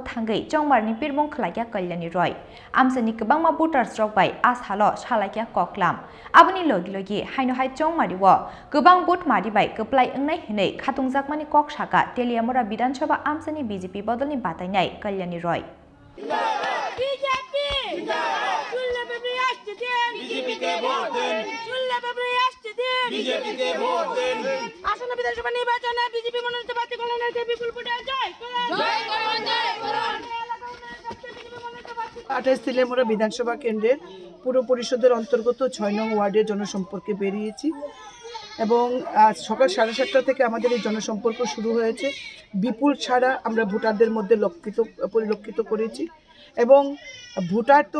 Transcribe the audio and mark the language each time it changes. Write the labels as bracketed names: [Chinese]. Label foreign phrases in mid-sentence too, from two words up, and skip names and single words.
[Kok Borok] thangai Chongmarini Pirmungo khlaikia Kalyani Roy Amchaini kwbangma voters rok bai ashalo salaikia koklam aboni logi hainohai Chongmariwo kwbang vote mari bai kwplai ongnai hinai khatungjakmani kok saka Teliamura Bidhan Sabha Amchaini BJP Bodolni Batainai Kalyani Roy [Bangla] আসন্ন বিধানসভা নির্বাচনে বিজেপি মনোনীত প্রার্থী কল্যাণীকে বিপুল ভোটে জয় করুন 28 তেলিয়ামুরা বিধানসভা কেন্দ্রের পুর পরিষদের অন্তর্গত 6 নং ওয়ার্ডের জনসম্পর্কে বেরিয়েছি এবং আজ সকাল 7:30 থেকে আমাদের এই জনসম্পর্ক শুরু হয়েছে বিপুল ছাড়া আমরা ভোটারদের মধ্যে পরিলক্ষিত করেছি এবং ভোটার তো